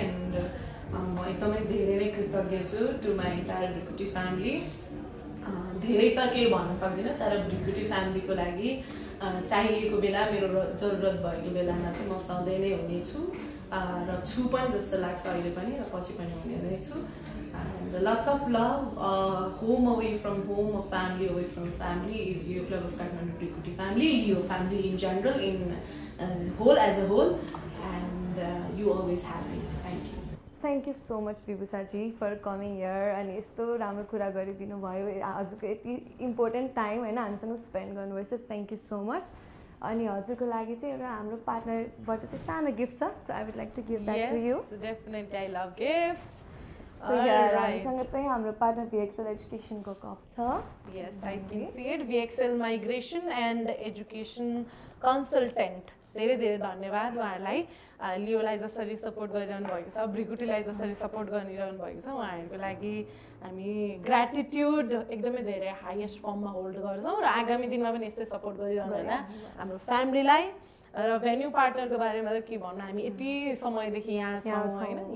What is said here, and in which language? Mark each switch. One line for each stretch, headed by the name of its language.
Nepali: And म एकदमै धेरै नै कृतज्ञ छु
English: to my entire
Nepali: भ्रिकुटी फ्यामिली. धेरै त केही भन्न सक्दिनँ, तर भ्रिकुटी फ्यामिलीको लागि चाहिएको बेला, मेरो जरुरत भएको बेलामा चाहिँ म सधैँ नै हुनेछु र छु पनि जस्तो लाग्छ अहिले पनि, र पछि पनि हुने नै छु.
English: And lots of love. Home away from home, a family away from family is Leo Club of Kathmandu Bhrikuti family, Leo family in general, in whole as a whole, and you always have me. Thank you. Thank you so much Vibhusaji for coming here
Nepali: अनि यस्तो राम्रो कुरा गरिदिनु भयो. हजुरको यति important time होइन हामीसँग स्पेन्ड गर्नुभएछ.
English: Thank you so much.
Nepali: अनि हजुरको लागि चाहिँ एउटा हाम्रो पार्टनरबाट चाहिँ सानो गिफ्ट छ.
English: So I would like to give that to you. Definitely I love gifts.
Nepali: हामीसँग चाहिँ हाम्रो पार्टनर VXL एजुकेसनको कप छ.
English: Yes, I can see it. VXL Migration and Education Consultant.
Nepali: धेरै धेरै धन्यवाद उहाँहरूलाई. लियोलाई जसरी सपोर्ट गरिरहनु भएको छ, भ्रिकुटीलाई जसरी सपोर्ट गरिरहनु भएको छ, उहाँहरूको लागि हामी ग्र्याटिट्युड एकदमै धेरै हाइएस्ट फर्ममा होल्ड गर्छौँ. र आगामी दिनमा पनि यस्तै सपोर्ट गरिरहनु होला हाम्रो फ्यामिलीलाई. र भेन्यू पार्टनरको बारेमा त के भन्नु, हामी यति समयदेखि यहाँ छौँ होइन.